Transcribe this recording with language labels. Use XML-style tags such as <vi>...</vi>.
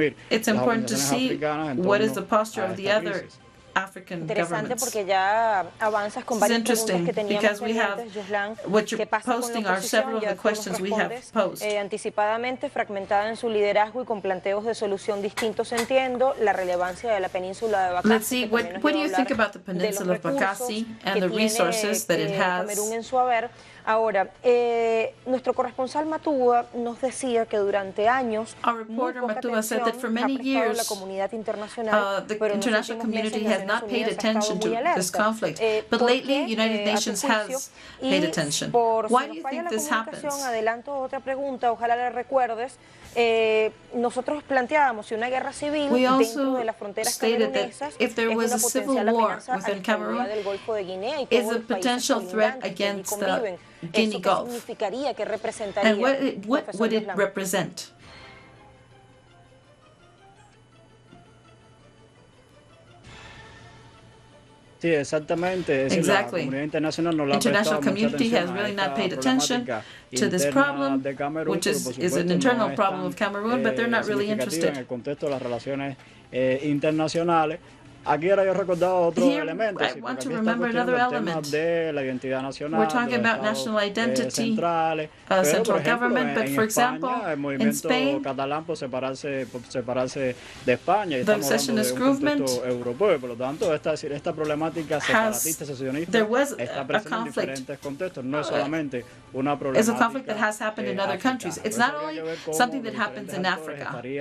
<en>It's important to see what is the posture of the other African governments.</en> <es>Porque ya avanzas con varias preguntas que teníamos pendientes,</es> <en>what you're posting are several of the questions we have posed.</en> <es>Anticipadamente, fragmentada en su liderazgo y con planteos de solución distintos, entiendo la relevancia de la península de Bacassi.</es> <en>Let's see, what do you think about the peninsula of Bacassi and the resources that it has?</en> <es>Camerún en su haber. Ahora, nuestro corresponsal Matúa nos decía que durante años</es> <en>our reporter Matúa said that for many years</en> <es>la comunidad internacional,</es> <en>the international community has not paid attention to this conflict, but lately United Nations has paid attention. Why do you think this happens?</en> <es>Adelanto otra pregunta, ojalá la recuerdes. nosotros planteábamos si una guerra civil dentro de las fronteras camerunesas es una potencial amenaza a la estabilidad del Golfo de Guinea y todos los países colindantes que allí conviven. ¿Eso qué significaría? ¿Qué representaría?</es> <en>And what would it represent?</en> <es>Sí, exactamente. Es decir, la comunidad internacional no le ha prestado mucha atención a esta problemática interna de Camerún,</es> <en>which is an internal problem of Cameroon, but they're not really interested.</en> <es>En el contexto de las relaciones internacionales. Aquí ahora yo he recordado otros elementos.</es> <en>I want to remember another element.</en> <es>De la identidad nacional,</es> <en>we're talking about national identity, central government, but for example,</en> <es>el</es> <en>in Spain,</en> <es>catalán por separarse de España, y</es> <en>the</en> <es>estamos hablando de un contexto europeo, por lo tanto esta problemática separatista, secesionista está presente en diferentes contextos, no es solamente una problemática.</es> <en>It's a conflict that has happened in other countries. It's not only something that happens in Africa.</en>